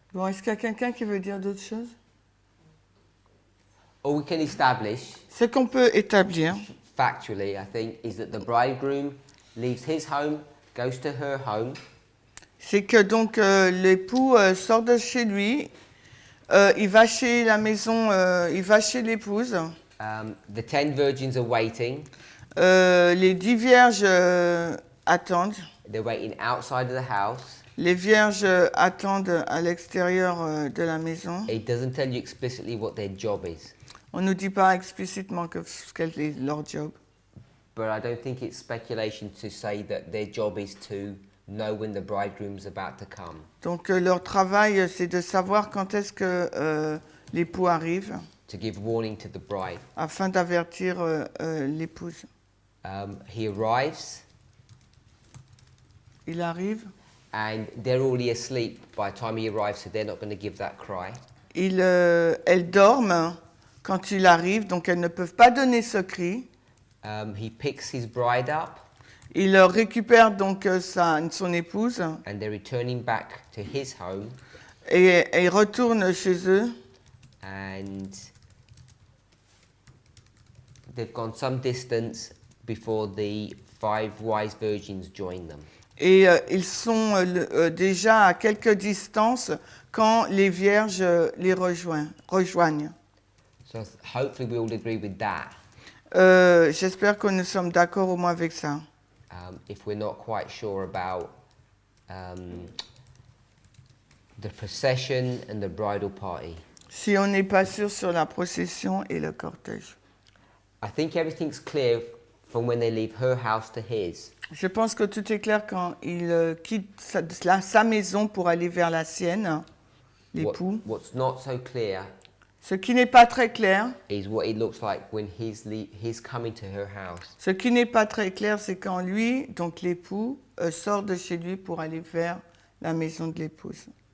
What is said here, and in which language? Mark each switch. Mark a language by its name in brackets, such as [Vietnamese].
[French] Bon, est-ce qu'il y a quelqu'un qui veut dire d'autres choses? [English] All we can establish [French] Ce qu'on peut établir, [English] factually, I think, is that the bridegroom leaves his home, goes to her home, [French] c'est que donc l'époux sort de chez lui, il va chez la maison, il va chez l'épouse. [English] the 10 virgins are waiting, [French] Les 10 vierges attendent. [English] they're waiting outside of the house. [French] Les vierges attendent à l'extérieur de la maison. [English] It doesn't tell you explicitly what their job is, [French] On ne nous dit pas explicitement quel est leur job. [English] but I don't think it's speculation to say that their job is to know when the bridegroom's about to come. [French] Donc leur travail, c'est de savoir quand est-ce que l'époux arrive, [English] To give warning to the bride. [French] afin d'avertir l'épouse. [English] He arrives [French] Il arrive, [English] and they're already asleep by the time he arrives, so they're not going to give that cry. [French] elles dorment quand il arrive, donc elles ne peuvent pas donner ce cri. [English] He picks his bride up [French] Il récupère donc son épouse [English] and they're returning back to his home, [French] et il retourne chez eux. [English] and they've gone some distance before the 5 wise virgins join them. [French] Et ils sont déjà à quelques distances quand les vierges les rejoignent. [English] So hopefully we all agree with that. [French] J'espère que nous sommes d'accord au moins avec ça. [English] if we're not quite sure about the procession and the bridal party. [French] Si on n'est pas sûr sur la procession et le cortège. [English] I think everything's clear from when they leave her house to his. [French] Je pense que tout est clair quand il quitte sa maison pour aller vers la sienne, l'époux. [English] What's not so clear [French] Ce qui n'est pas très clair, [English] is what it looks like when he's coming to her house. [French] ce qui n'est pas très clair, c'est quand lui, donc l'époux, sort de chez lui pour aller vers la maison de l'épouse.